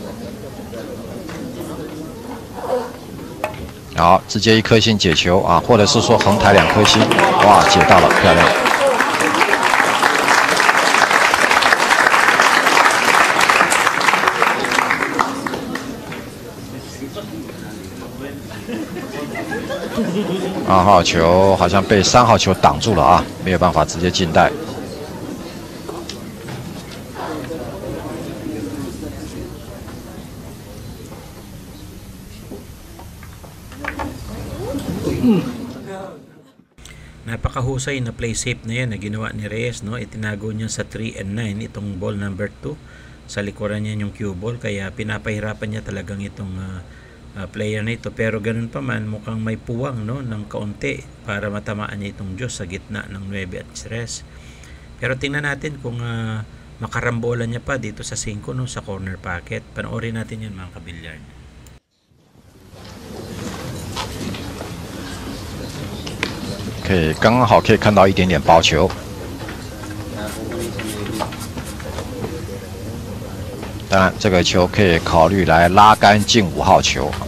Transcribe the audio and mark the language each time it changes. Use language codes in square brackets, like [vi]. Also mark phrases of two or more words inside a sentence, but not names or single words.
[zh] 好，直接1颗星解球啊，或者是说横抬2颗星，哇，解到了，漂亮。2号球好像被3号球挡住了啊，没有办法直接进袋。 [tl] Napakahusay na [en] play safe [tl] na yan na ginawa ni Reyes, no? Itinago niya sa 3 and 9 itong [en] ball number 2. [tl] Sa likuran niya yung [en] cue ball, [tl] kaya pinapahirapan niya talagang itong player na ito. Pero ganun pa man, mukhang may puwang, no, ng kaunti para matamaan niya itong Diyos sa gitna ng 9 at 3. Pero tingnan natin kung makarambola niya pa dito sa 5, no, sa [en] corner pocket. [tl] Panoorin natin yan, mga kabilyard. [zh] 可以刚好可以看到一点点包球。当然，这个球可以考虑来拉杆进5号球。